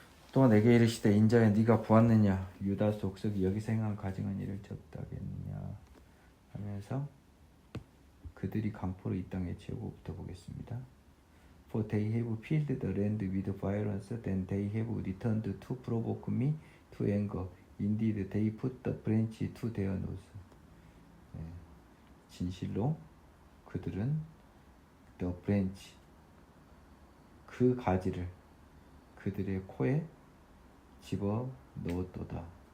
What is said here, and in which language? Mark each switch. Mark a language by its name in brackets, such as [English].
[Korean] 또 내게 이르시되 인자야 네가 보았느냐 유다 족속이 여기서 행한 가증한 일을 접다겠느냐 하면서 그들이 강포로 이 땅에 채우고부터 보겠습니다. [English] For they have filled the land with violence, then they have returned to provoke me to anger. Indeed, they put the branch to their nose. [Korean] 네. 진실로 그들은 [English] the branch, [Korean] 그 가지를 그들의 코에 집어 넣었도다.